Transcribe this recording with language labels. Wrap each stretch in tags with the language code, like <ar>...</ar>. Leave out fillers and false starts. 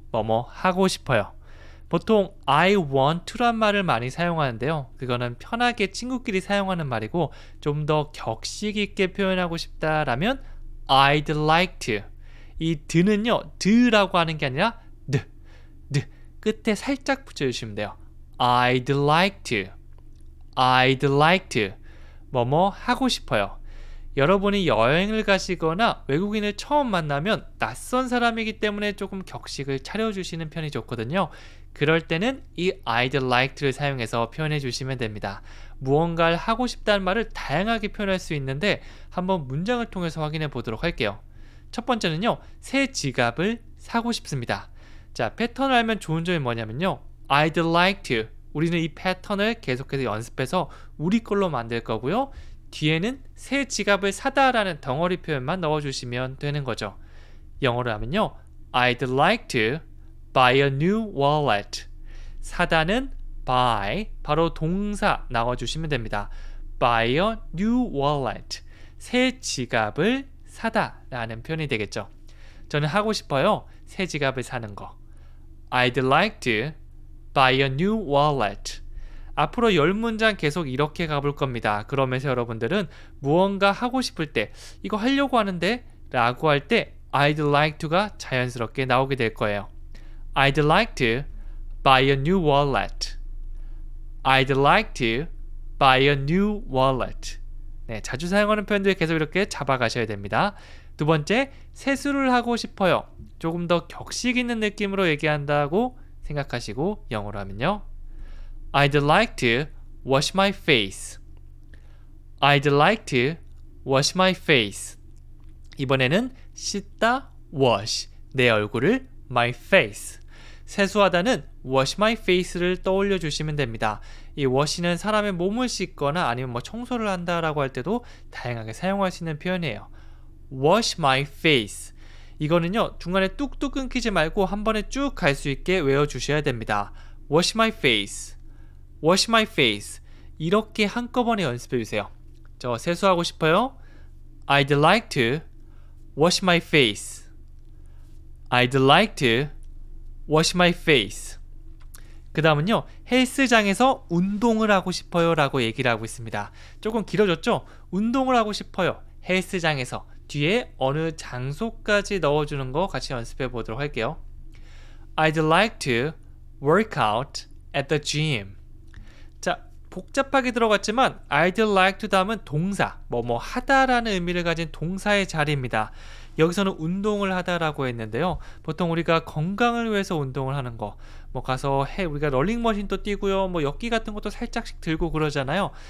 <ko>뭐뭐 하고 싶어요. 보통</ko> <en>I want to</en> <ko>란 말을 많이 사용하는데요. 그거는 편하게 친구끼리 사용하는 말이고 좀 더 격식 있게 표현하고 싶다라면</ko> <en>I'd like to</en> <ko>이 드는요. 드라고 하는 게 아니라 드 끝에 살짝 붙여주시면 돼요.</ko> <en>I'd like to, I'd like to</en> <ko>뭐뭐 하고 싶어요. 여러분이 여행을 가시거나 외국인을 처음 만나면 낯선 사람이기 때문에 조금 격식을 차려주시는 편이 좋거든요. 그럴 때는 이</ko> <en>I'd like to</en> <ko>를 사용해서 표현해 주시면 됩니다. 무언가를 하고 싶다는 말을 다양하게 표현할 수 있는데 한번 문장을 통해서 확인해 보도록 할게요. 첫 번째는요. 새 지갑을 사고 싶습니다. 자, 패턴을 알면 좋은 점이 뭐냐면요.</ko> <en>I'd like to</en> <ko>우리는 이 패턴을 계속해서 연습해서 우리 걸로 만들 거고요. 뒤에는 새 지갑을 사다 라는 덩어리 표현만 넣어주시면 되는 거죠. 영어로 하면요.</ko> <en>I'd like to buy a new wallet.</en> <ko>사다는 buy, 바로 동사 나와주시면 됩니다.</ko> <en>Buy a new wallet.</en> <ko>새 지갑을 사다 라는 표현이 되겠죠. 저는 하고 싶어요. 새 지갑을 사는 거.</ko> <en>I'd like to buy a new wallet.</en> <ko>앞으로 10문장 계속 이렇게 가볼 겁니다. 그러면서 여러분들은 무언가 하고 싶을 때 이거 하려고 하는데 라고 할 때</ko> <en>I'd like to</en> <ko>가 자연스럽게 나오게 될 거예요.</ko> <en>I'd like to buy a new wallet. I'd like to buy a new wallet.</en> <ko>네, 자주 사용하는 표현들 계속 이렇게 잡아가셔야 됩니다. 두 번째, 세수를 하고 싶어요. 조금 더 격식 있는 느낌으로 얘기한다고 생각하시고 영어로 하면요.</ko> <en>I'd like to wash my face. I'd like to wash my face.</en> <ko>이번에는 씻다, wash. 내 얼굴을</ko> <en>my face.</en> <ko>세수하다는</ko> <en>wash my face</en> <ko>를 떠올려 주시면 됩니다. 이 wash는 사람의 몸을 씻거나 아니면 뭐 청소를 한다라고 할 때도 다양하게 사용할 수 있는 표현이에요.</ko> <en>wash my face.</en> <ko>이거는요. 중간에 뚝뚝 끊기지 말고 한 번에 쭉 갈 수 있게 외워주셔야 됩니다.</ko> <en>wash my face, wash my face.</en> <ko>이렇게 한꺼번에 연습해주세요. 저 세수하고 싶어요.</ko> <en>I'd like to wash my face. I'd like to wash my face.</en> <ko>그 다음은요. 헬스장에서 운동을 하고 싶어요 라고 얘기를 하고 있습니다. 조금 길어졌죠? 운동을 하고 싶어요. 헬스장에서. 뒤에 어느 장소까지 넣어주는 거 같이 연습해 보도록 할게요.</ko> <en>I'd like to work out at the gym.</en> <ko>자, 복잡하게 들어갔지만</ko> <en>I'd like to</en> <ko>다음은 동사, 뭐뭐 하다라는 의미를 가진 동사의 자리입니다. 여기서는 운동을 하다라고 했는데요. 보통 우리가 건강을 위해서 운동을 하는 거, 뭐 가서 우리가 럴링머신도 뛰고요, 뭐 역기 같은 것도 살짝씩 들고 그러잖아요.</ko>